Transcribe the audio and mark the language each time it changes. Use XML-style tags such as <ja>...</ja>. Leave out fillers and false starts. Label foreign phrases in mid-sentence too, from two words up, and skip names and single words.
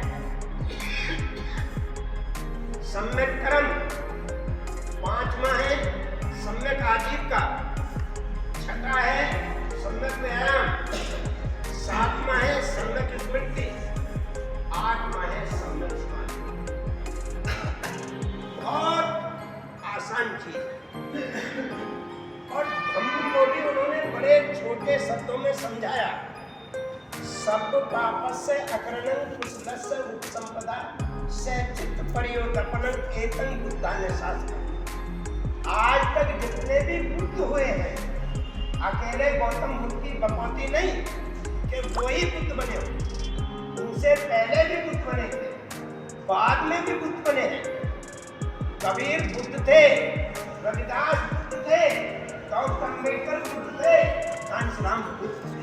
<hi>सम्यक कर्म, पांचवा है सम्यक आजीविका, छठा है सम्यक व्यायाम, सातवां है सम्यक स्मृति, आठवां है सम्यक समाधि। बहुत आसान चीज है। और धम्म को भी उन्होंने बड़े छोटे शब्दों में समझाया।</hi> <pi>सब पापस्य अकरणं कुशलस्य उपसंपदा सचित्त परियोदपनं एतं बुद्धाने शास्त्र।</pi> <hi>आज तक जितने भी बुद्ध हुए हैं, अकेले गौतम बुद्ध की बकौती नहीं कि वो ही बुद्ध बने हो, उनसे पहले भी बुद्ध बने थे, बाद में भी बुद्ध बने हैं। कबीर बुद्ध थे, रविदास बुद्ध थे, डॉक्टर अम्बेडकर बुद्ध थे, कांशीराम बुद्ध थे।</hi>